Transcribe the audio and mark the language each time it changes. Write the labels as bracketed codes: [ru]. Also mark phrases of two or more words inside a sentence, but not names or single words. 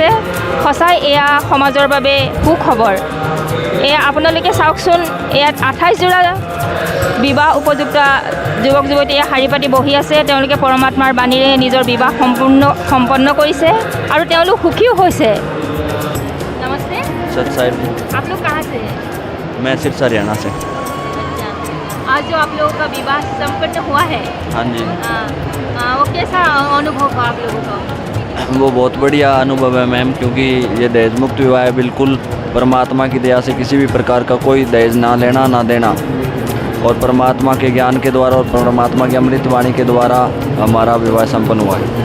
[as] সঁচাই এয়া সমাজৰ বাবে সুখবৰ। এয়া আপোনালোকে চাওকচোন, ইয়াত 28 বিবাহ উপযুক্ত যুৱক যুৱতীয়ে শাৰী পাতি বহি আছে। তেওঁলোকে পৰমাত্মাৰ বাণীৰে নিজৰ বিবাহ সম্পন্ন কৰিছে আৰু তেওঁলোক সুখীও হৈছে। নমস্তে। [hi] सर आप लोग कहाँ से हैं? मैं सिर्फ हरियाणा से। अच्छा, आज जो आप लोगों का विवाह संपन्न हुआ है, हाँ जी, वो कैसा अनुभव हुआ आप लोगों का? वो बहुत बढ़िया अनुभव है मैम, क्योंकि ये दहेज मुक्त विवाह है। बिल्कुल परमात्मा की दया से किसी भी प्रकार का कोई दहेज ना लेना ना देना, और परमात्मा के ज्ञान के द्वारा और परमात्मा की अमृत वाणी के द्वारा हमारा विवाह संपन्न हुआ है।